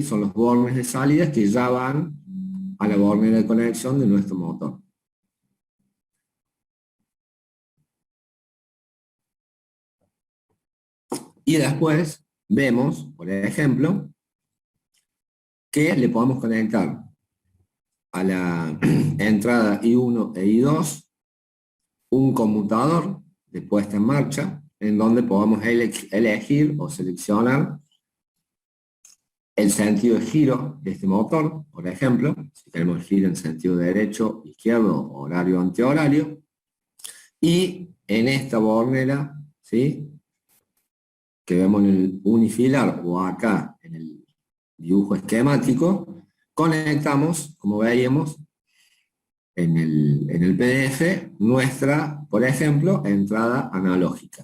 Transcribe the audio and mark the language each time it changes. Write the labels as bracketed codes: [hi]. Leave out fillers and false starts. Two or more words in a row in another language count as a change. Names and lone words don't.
[es] Son los bornes de salida que ya van a la bornera de conexión de nuestro motor. Y después vemos, por ejemplo, que le podemos conectar a la entrada I1 e I2 un conmutador de puesta en marcha, en donde podamos elegir o seleccionar el sentido de giro de este motor, por ejemplo, si queremos giro en sentido derecho, izquierdo, horario, antihorario, y en esta bornera, ¿sí?, que vemos en el unifilar o acá en el dibujo esquemático, conectamos, como veíamos en el PDF, nuestra, por ejemplo, entrada analógica.